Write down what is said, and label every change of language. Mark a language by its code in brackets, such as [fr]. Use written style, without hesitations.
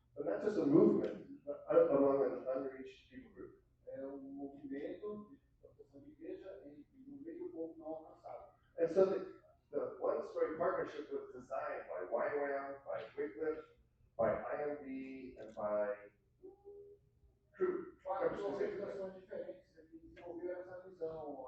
[en] But not just a movement among an unreached people group. [pt] É movimento de plantação de igreja no meio do povo não alcançado. [en] And so the One Story partnership was designed by YWAM, by Wycliffe, by IMB, and by Crew. [pt] Quatro organizações diferentes que desenvolveram essa visão.